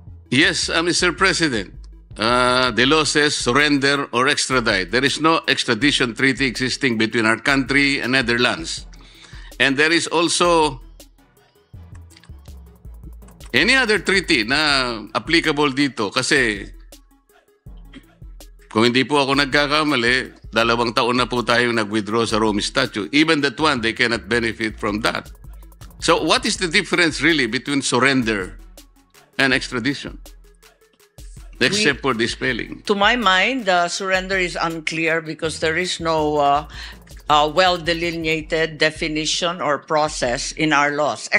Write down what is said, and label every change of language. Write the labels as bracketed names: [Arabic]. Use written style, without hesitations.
[English] Yes, Mr. President. The law says surrender or extradite. There is no extradition treaty existing between our country and Netherlands. And there is also any other treaty na applicable dito. [Filipino] Kasi kung hindi po ako nagkakamali, 2 taon na po tayong nag-withdraw sa Rome Statute. [English] Even that one, they cannot benefit from that. So what is the difference really between surrender and extradition? Except for the spelling. To my mind, surrender is unclear because there is no well-delineated definition or process in our laws.